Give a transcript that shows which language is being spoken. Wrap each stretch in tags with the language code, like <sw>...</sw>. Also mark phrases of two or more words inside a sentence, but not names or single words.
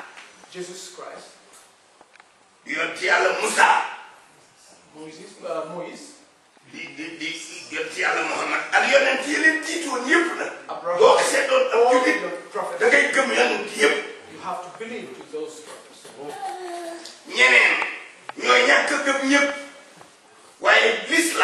<wo>Jesus Christ. yonent Yàlla Musa. Moïse. di yonent Yàlla Muhammad ak yonent yi leen jiitoon yëpp nag. Abraham. boo gisee doon ab</wo> <en>All</en> <wo>jullit</wo> <en>the prophets.</en> <wo>da ngay gëm yonent yëpp.</wo> <en>You have to believe to those prophets.</en> <wo>ñeneen ñooy ñàkk a gëm ñëpp waaye</wo>